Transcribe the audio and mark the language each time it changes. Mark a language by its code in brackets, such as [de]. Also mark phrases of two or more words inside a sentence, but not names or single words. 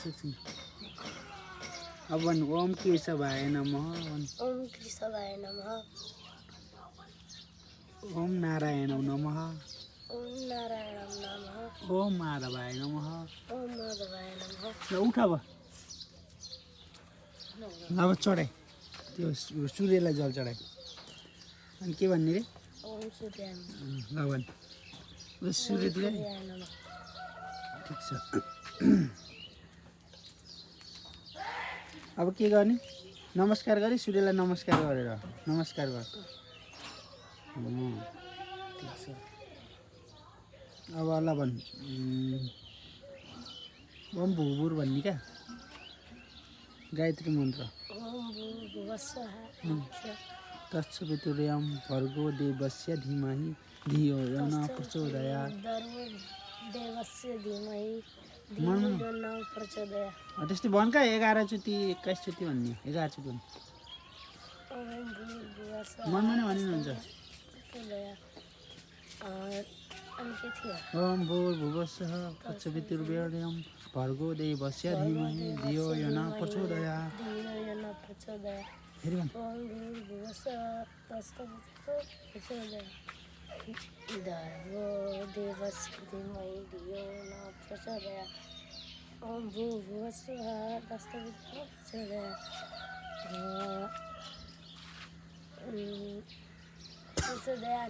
[ne] अब भन् [sa] ओम केशवाय नमः ओम केशवाय नमः ओम नारायण नमः ओम नारायण नमः ओम माधवाय नमः ओम माधवाय नमः [ne] ल उठ अब चढाइ त्यो सूर्यलाई जल चढाइ अनि के भन्ने रे [sa] ओम सूर्याय [ne] ल भन् सूर्यतिर [sa] नमः [ne] ठिक छ अब के गर्ने नमस्कार गरी सूर्यलाई नमस्कार गरेर नमस्कार गर ठिक छ अब ल भन् [sa] ओम भुभुर [ne] भन्ने क्या गायत्री मन्त्र [sa] ओम भूर्भुवस्सुवः तत्सवितुर्वरेण्यं भर्गो देवस्य धीमहि धियो यो न प्रचोदयात् देवस्य धीमहि धियो यो न प्रचोदयात् [ne] त्यस्तै भन् क्या 11 चोटि 21 चोटि भन्ने 11 चोटि भन्ने [sa] ओम भूर्भुवस्सुवः [ne] मनमा नै भनिनुहुन्छ अनि के थियो [sa] ओम भूर्भुवस्सुवः तत्सवितुर्वरेण्यं भर्गो देवस्य धीमहि धियो यो न प्रचोदयात् धियो यो न प्रचोदयात् [ne] फेरि भन् [sa] ओम भूर्भुवस्सुवः तत्सवितुर्वरेण्यं भर्गो देवस्य धीमहि धियो न प्रचोदयात् ओम भूर्भुवस्सुवः तत्सवितुर्वरेण्यं प्रचोदयात्